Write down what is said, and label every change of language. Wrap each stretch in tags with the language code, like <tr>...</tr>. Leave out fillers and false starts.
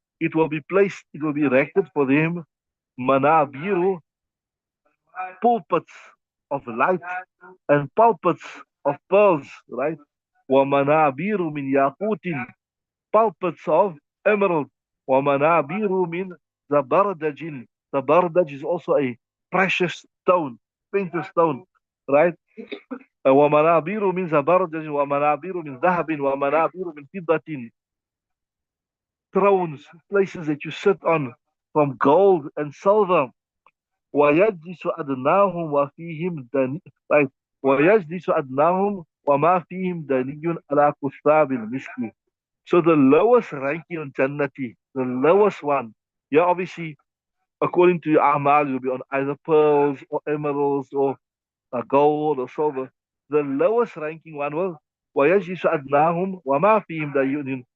<en>It will be placed, it will be erected for them, manabiru, pulpits of light, and pulpits of pearls, right?</en> <ar>وَمَنَابِيرُ مِن يَاقُوتٍ.</ar> <en>Pulpits of emerald.</en> <ar>وَمَنَابِيرُ مِن زَبَرْدَجٍ.</ar> <en>Zabardaj is also a precious stone, painted stone, right?</en> <ar>ومنابير من زبرجد ومنابير من ذهب ومنابير من فضة.</ar> <en>Thrones, places that you sit on from gold and silver.</en> <ar>ويجلس أدناهم وفيهم دني right. ويجلس أدناهم وما فيهم دني على كثاب المسك.</ar> <en>So the lowest ranking on Jannati, the lowest one, yeah, obviously, according to your Amal, you'll be on either pearls or emeralds or gold or silver. The lowest ranking one will</en> <ar>وَيَجْلِسُ أَدْنَاهُمْ وَمَا فِيهِمْ دَيُّنٌ.</ar>